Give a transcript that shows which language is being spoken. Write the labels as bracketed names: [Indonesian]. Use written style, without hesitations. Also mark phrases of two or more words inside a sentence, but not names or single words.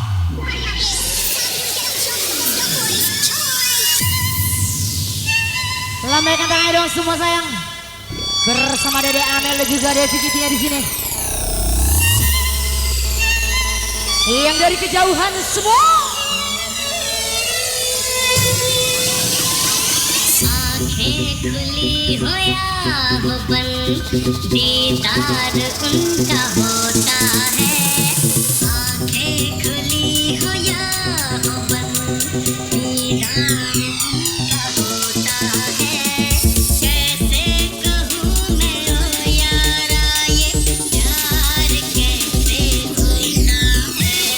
[Indonesian] Lambaikan tangannya dong semua sayang. Bersama Dede Amel dan juga Devi Gitinya di sini. Yang dari kejauhan semua. [Hindi] आँखें खुली हो या हो बंद दीदार उनका होता है आँखें खुली हो या हो बंद दीदार उनका होता है कैसे कहूँ मैं ओ यारा ये प्यार कैसे होता है